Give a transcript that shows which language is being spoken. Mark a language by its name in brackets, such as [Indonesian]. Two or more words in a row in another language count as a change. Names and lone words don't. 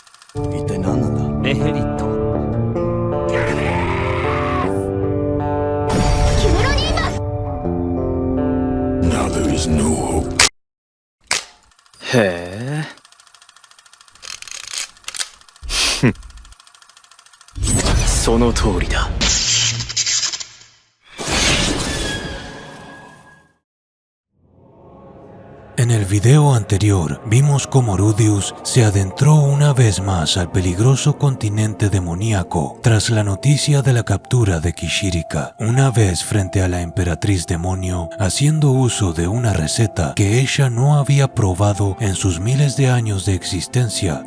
[Japanese] 一体何なんだ。ネヘリット。キメロニーバス。 [English] Now there is no hope. [Japanese] へえ。その通りだ。 [Spanish] En el video anterior vimos cómo Rudeus se adentró una vez más al peligroso continente demoníaco tras la noticia de la captura de Kishirika, una vez frente a la emperatriz demonio, haciendo uso de una receta que ella no había probado en sus miles de años de existencia.